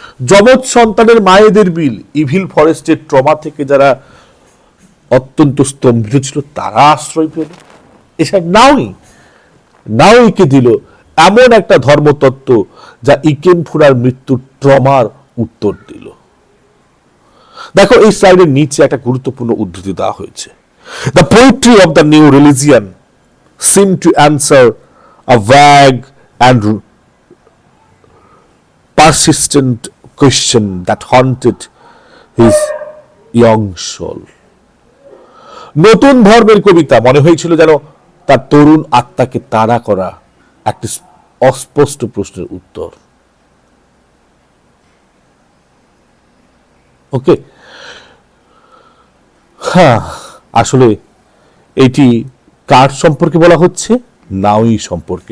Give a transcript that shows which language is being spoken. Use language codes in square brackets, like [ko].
[bn] যমজ সন্তানের মায়েদের বিল, ইভিল ফরেস্টের ট্রমা থেকে যারা অত্যন্ত স্তম্ভিত ছিল তারা আশ্রয় পেল। এসব নাওইকে দিল এমন একটা ধর্মতত্ত্ব যা ইকেমফুরার মৃত্যুর ট্রমার উত্তর দিল। দেখো এই স্লাইডের নিচে একটা গুরুত্বপূর্ণ উদ্ধৃতি দেওয়া হয়েছে। [en] The poetry of the new religion seemed to answer a vague and persistent question that haunted his young soul. [bn] নতুন ধর্মের কবিতা মনে হয়েছিল যেন তার তরুণ আত্মাকে তাড়া করা একটি অস্পষ্ট প্রশ্নের উত্তর। ওকে, হ্যাঁ, আসলে এটি কার সম্পর্কে বলা হচ্ছে? নাওই সম্পর্কে।